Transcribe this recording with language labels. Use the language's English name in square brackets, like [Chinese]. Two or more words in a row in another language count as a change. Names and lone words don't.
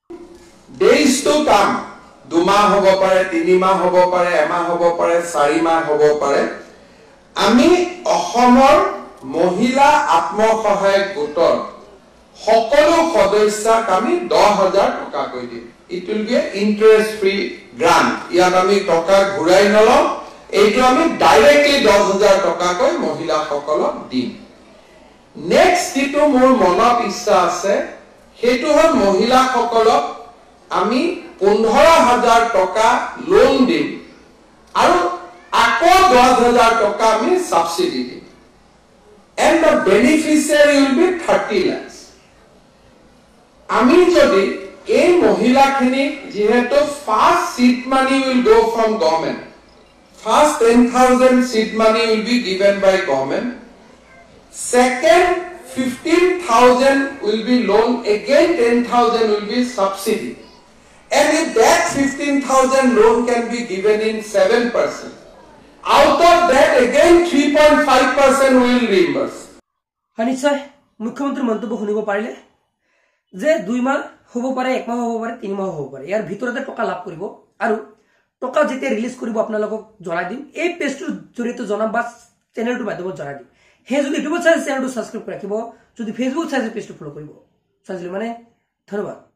[English] days to come [Assamese] 2 মাহ হ'ব পাৰে 3 মাহ হ'ব পাৰে 1 মাহ হ'ব পাৰে 4 মাহ হ'ব পাৰে আমি অসমৰ মহিলা আত্মসহায়ক গোটৰ সকলো সদস্যক আমি 10,000 টকা কৈ দিম [English] it will be an interest free grant [Assamese] ইয়াত আমি টকা ঘুৰাই নলম এইটো আমি ডাইৰেক্টলি 10,000 টকা কৈ মহিলা সকলক দিম নেক্সট যেটো মোৰ মনত ইচ্ছা আছে হেতু হ'ল মহিলা সকলক আমি 15,000 টকা লোন দিম আৰু আকৌ 10,000 টকা আমি সাবসিডি দিম [English] and the beneficiary will be 30 lakhs [Assamese] আমি যদি এই মহিলাখিনি যেহেতু ফার্স্ট [English] seed money will go from government first 10,000 seed money will be given by government second 15,000 will be loan again 10,000 will be subsidy and if that 15,000 loan can be given in 7% out of that again 3.5% will reimburse [Assamese] নিশ্চয় মুখ্যমন্ত্ৰী মন্তব্য শুনিব পাৰিলে যে 2 মাহ হ'ব পাৰে 1 মাহ হ'ব পাৰে 3 মাহ হ'ব পাৰে ইয়াৰ ভিতৰতে টকা লাভ কৰিব আৰু টকা যেতিয়া ৰিলিজ কৰিব আপোনালোকক জনাই দিম এই পেজটোৰ জৰিয়তে জনাম বা চেনেলটোৰ মাধ্যমত জনাই দিম হে যদি ইউটিউবত চাই চেনেলটো সাবস্ক্ৰাইব কৰি ৰাখিব যদি ফেসবুক চাই পেজটো ফলো কৰিব চাইছিল মানে ধন্যবাদ